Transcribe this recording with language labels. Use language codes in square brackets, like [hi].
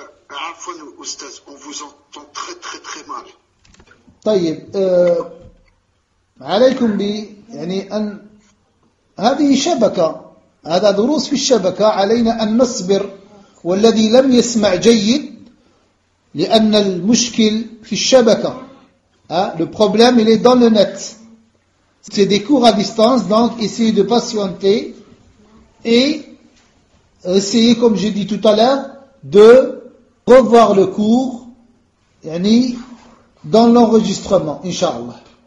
[ar] عفوا أستاذ، [fr] on vous entend très très très mal. [ar] طيب، عليكم ب يعني أن هذه شبكة، هذا دروس في الشبكة، علينا أن نصبر، والذي لم يسمع جيد لأن المشكل في الشبكة. [fr] Le problème il est dans le net. C'est des cours à distance, donc essayez de patienter et essayez, comme j'ai dit tout à l'heure, de revoir le cours yani, dans l'enregistrement, Inch'Allah.